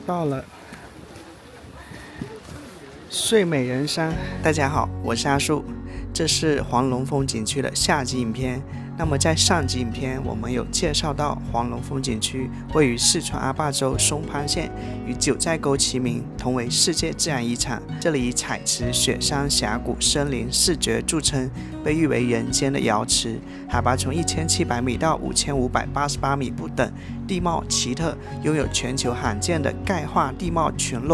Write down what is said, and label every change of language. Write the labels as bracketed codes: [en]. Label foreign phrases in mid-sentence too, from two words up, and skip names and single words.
[zh] 到了睡美人山。大家好，我是阿树，这是黄龙风景区的下集影片。那麼在上集影片我們有介紹到黃龍風景區位於四川阿壩州松潘縣，與九寨溝齊名，同為世界自然遺產。這裡以彩池、雪山、峽谷、森林四絕著稱，被譽為人間的瑤池，海拔從1700米到5588米不等，地貌奇特，擁有全球罕見的鈣化地貌群落。